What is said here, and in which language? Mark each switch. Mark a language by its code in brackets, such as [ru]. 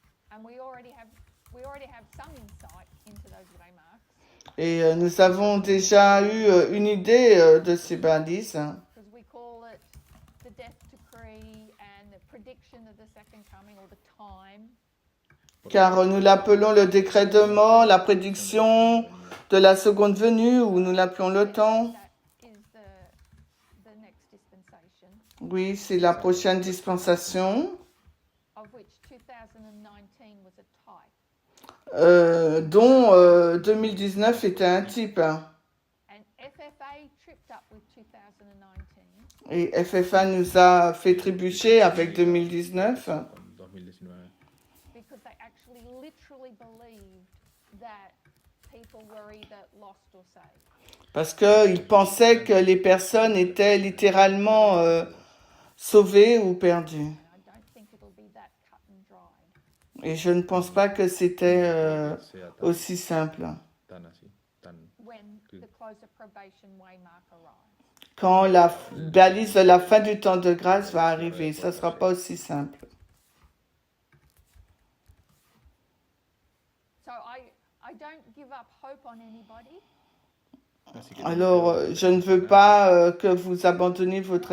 [en] And we already have some insight into those waymarks. [fr] Et nous avons déjà eu une idée de ces balises. [en] Because we call it the death decree and the prediction of the second coming or the time. [fr] Car nous l'appelons le décret de mort, la prédiction de la seconde venue, ou nous l'appelons le temps. [en] That is the next dispensation, [fr] Oui, c'est la prochaine dispensation, [en] of which 2019 was a type. [fr] dont 2019 était un type. [en] And FFA tripped up with 2019 [fr] Et FFA nous a fait trébucher avec 2019. [es] Con 2019. [en] because they actually literally believed that people were either lost or saved. [fr] Parce qu'ils pensaient que les personnes étaient littéralement sauvées ou perdues. [en] And I don't think it'll be that cut and dried. [fr] Et je ne pense pas que c'était [es] Sea tan, [fr] aussi simple. [es] tan así, tan. [en] When the close of probation waymark arrives. [fr] Quand la balise de la fin du temps de grâce va arriver, ça ne sera pas aussi simple. [en] So I don't give up hope on anybody. [es] Así que [fr] Alors, je ne veux pas que vous abandonniez votre